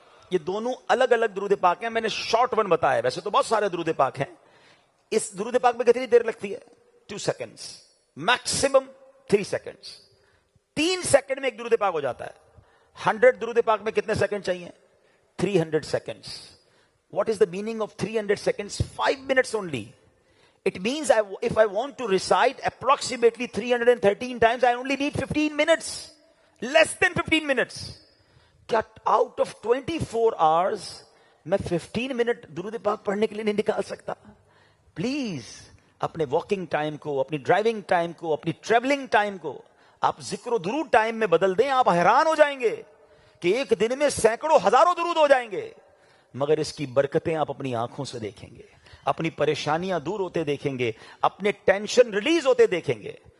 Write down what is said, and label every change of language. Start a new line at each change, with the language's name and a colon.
Urdu: یہ دونوں الگ الگ درود پاک ہیں، میں نے شارٹ ون بتایا، ویسے تو بہت سارے درود پاک ہیں. اس درود پاک میں کتنی دیر لگتی ہے؟ 2 سیکنڈز، میکسیمم 3 سیکنڈز. 3 سیکنڈ میں ایک درود پاک ہو جاتا ہے. 100 درود پاک میں کتنے سیکنڈ چاہیے؟
English: 300 seconds. What is the meaning of 300 seconds? 5 minutes only. It means if I want to recite approximately 313 times, I only need 15 minutes. Less than 15 minutes.
Urdu: کیا
English: out of 24 hours
Urdu: میں 15 منٹ درود پاک پڑھنے کے لیے نہیں نکال سکتا؟ پلیز اپنے واکنگ ٹائم کو، اپنی ڈرائیونگ ٹائم کو، اپنی ٹریولنگ ٹائم کو آپ ذکر و درود ٹائم میں بدل دیں. آپ حیران ہو جائیں گے کہ ایک دن میں سینکڑوں ہزاروں درود ہو جائیں گے، مگر اس کی برکتیں آپ اپنی آنکھوں سے دیکھیں گے، اپنی پریشانیاں دور ہوتے دیکھیں گے، اپنے ٹینشن ریلیز ہوتے دیکھیں گے.